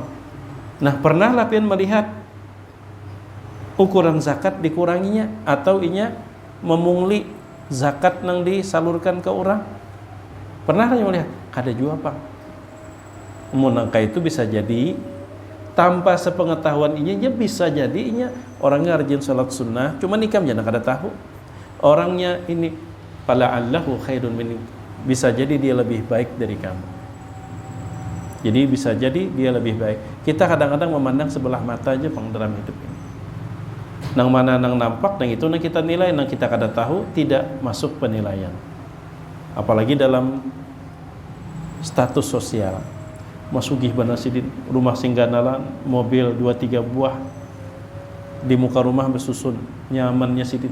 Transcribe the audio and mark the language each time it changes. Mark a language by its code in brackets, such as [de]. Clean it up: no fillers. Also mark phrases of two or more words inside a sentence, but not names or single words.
[bjn] Nah, pernahlah pian melihat ukuran zakat dikuranginya atau inya memungli zakat nang disalurkan ke orang? Pernah kan melihat? Kada juga, Pak. Munangka itu bisa jadi tanpa sepengetahuan inya bisa jadi inya orangnya rajin salat sunnah, cuma nikam jangan kada tahu. [id] Orangnya ini [ar] fala allahu khairun min, [id] bisa jadi dia lebih baik dari kamu. Jadi bisa jadi dia lebih baik. Kita kadang-kadang memandang sebelah mata aja Bang dalam hidup ini. [bjn] Nang mana nang nampak, nang itu nang kita nilai, nang kita kada tahu tidak masuk penilaian. [id] Apalagi dalam status sosial. [bjn] Masugih bana sidin, rumah singganalan, mobil 2-3 buah di muka rumah bersusun, nyamannya sidin.